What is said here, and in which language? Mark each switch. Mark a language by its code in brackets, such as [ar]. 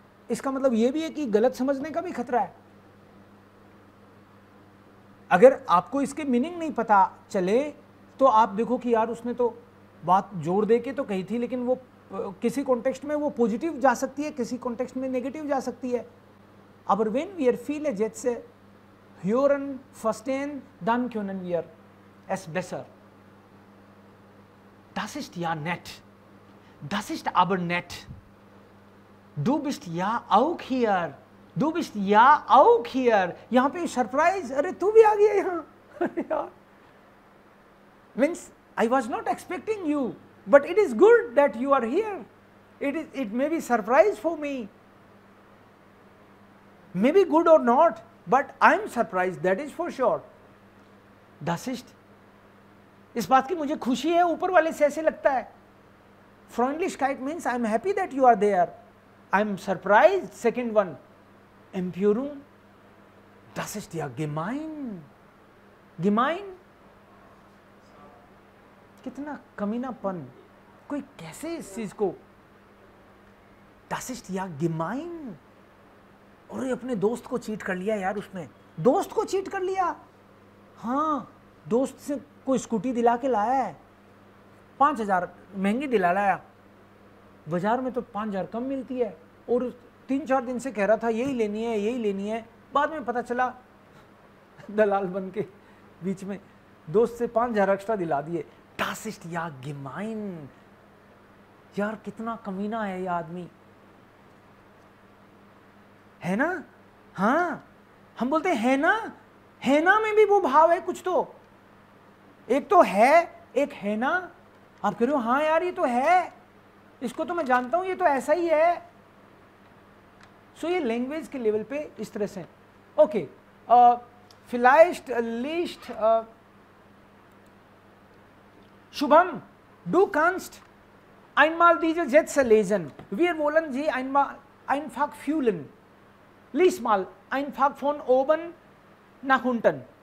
[hi] इसका मतलब ये भी है कि गलत समझने का भी खतरा है. अगर आपको इसके मीनिंग नहीं पता चले तो आप देखो कि यार उसने तो बात जोर दे के तो कही थी, लेकिन वो किसी कॉन्टेक्स्ट में वो पॉजिटिव जा सकती है, किसी कॉन्टेक्स्ट में नेगेटिव जा सकती है. [de] Aber wenn wir viele Sätze hören, verstehen, dann können wir es besser. Das ist ja nett. Das ist aber nett. Du bist ja auch hier. Du bist ja auch hier. [hi] यहाँ पे surprise, अरे तू भी आ गया यहाँ. [en] Means I was not expecting you, but it is good that you are here. It may be surprise for me. Maybe good or not, but I am surprised, that is for sure. [hi] Das ist, इस बात की मुझे खुशी है, ऊपर वाले से ऐसे लगता है. [en] Freundlichkeit means I am happy that you are there. I am surprised. Second one, [de] Empörung, das ist ja gemein. [hi] Gemein, कितना कमीनापन, कोई कैसे इस चीज को. [de] Das ist ja gemein. [hi] और अपने दोस्त को चीट कर लिया यार उसने, दोस्त को चीट कर लिया. हाँ दोस्त से कोई स्कूटी दिला के लाया है, 5,000 महंगी दिला लाया, बाजार में तो 5,000 कम मिलती है, और 3-4 दिन से कह रहा था यही लेनी है यही लेनी है. बाद में पता चला दलाल बन के बीच में दोस्त से 5,000 एक्स्ट्रा दिला दिए. [de] Das ist ja gemein. [hi] यार कितना कमीना है ये आदमी, है ना. हाँ हम बोलते हैं है ना में भी वो भाव है कुछ. तो एक तो है, एक है ना. आप कह रहे हो हाँ यार ये तो है, इसको तो मैं जानता हूं, ये तो ऐसा ही है. सो ये लैंग्वेज के लेवल पे इस तरह से. [de] ओके, vielleicht liest Shubham, du kannst einmal diese Sätze lesen. Wir wollen sie einmal einfach fühlen. Lies mal einfach von oben nach unten.